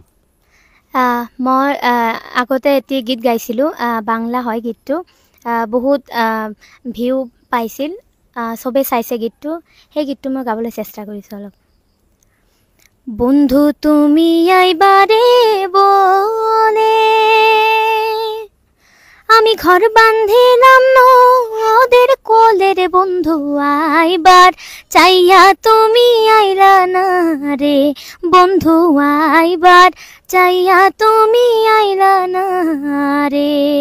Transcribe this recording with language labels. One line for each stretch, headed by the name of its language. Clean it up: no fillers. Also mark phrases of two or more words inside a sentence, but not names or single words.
Assamese: মই আগতে এটি গীত গাইছিলোঁ, বাংলা হয় গীতটো। বহুত ভিউ পাইছিল, চবেই চাইছে গীতটো। সেই গীতটো মই গাবলৈ চেষ্টা কৰিছোঁ অলপ।
Bangla: বন্ধু তুমি আইবারে বলে আমি ঘর বাঁধিলাম নদের কোলে রে, বন্ধু আইবার চাইয়া তুমি আইলা না রে, বন্ধু আইবার চাইয়া তুমি আইলা না রে।